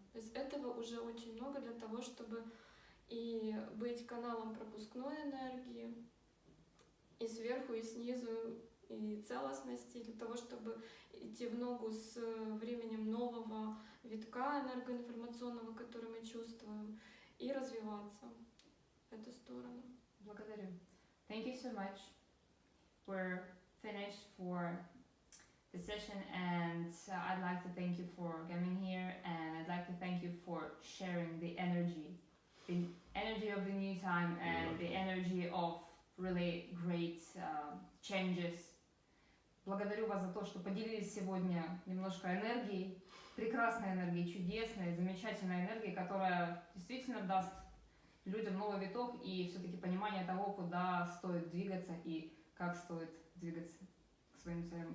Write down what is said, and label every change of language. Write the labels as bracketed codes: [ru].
[ru] То есть этого уже очень много для того, чтобы и быть каналом пропускной энергии, и сверху, и снизу, и целостности, для того, чтобы идти в ногу с временем нового витка энергоинформационного, который мы чувствуем, и развиваться в эту сторону. Благодарю. [en] Thank you so much. We're finished for the session, and I'd like to thank you for coming here, and I'd like to thank you for sharing the energy of the new time and the energy of really great changes. [ru] Благодарю вас за то, что поделились сегодня немножко энергией, прекрасной энергией, чудесной, замечательной энергией, которая действительно даст людям новый виток и все-таки понимание того, куда стоит двигаться и как стоит двигаться к своим целям.